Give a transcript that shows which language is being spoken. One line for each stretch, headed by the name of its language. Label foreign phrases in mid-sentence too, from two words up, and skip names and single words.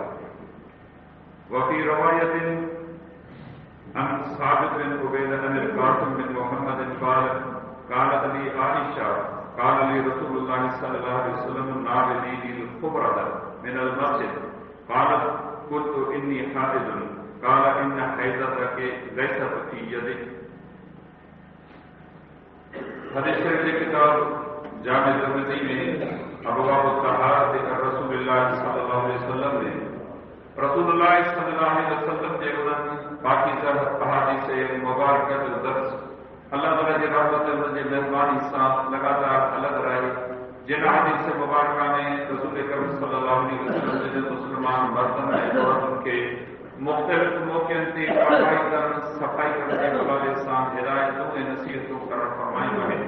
Arabic: وفي رواية عن ثابت بن عبيدة عن القاسم بن محمد قالت لي عائشة قال لي رسول الله صلى الله عليه وسلم ناوليني الخبرة من المسجد. قالت قلت إني حائض. قال إن حيضتك ليست في يدك.
Urdu: حدیث شریف کی کتاب جامع ترمذی میں ابواب طہارت رسول اللہ
Arabic: صلى الله عليه وسلم
Urdu: نے
Arabic: رسول الله صلى الله عليه وسلم
Sindhi: जे उन्हनि पाकीज़ा अहादीस मुबारक जो दर्स अल्लाह ताला जी रहमत जे मेहरबानी सां लगातार अलग रहे जिन हदीस मुबारक में रसूल करीम
Arabic: صلى الله عليه وسلم
Sindhi: जे मुसलमान मर्दन ऐं औरतुनि खे मुख़्तलिफ़ मौक़नि ते कार्रवाई करण सफ़ाई करण जे हवाले सां हिदायतूं ऐं नसीहतूं करण फरमायूं आहिनि।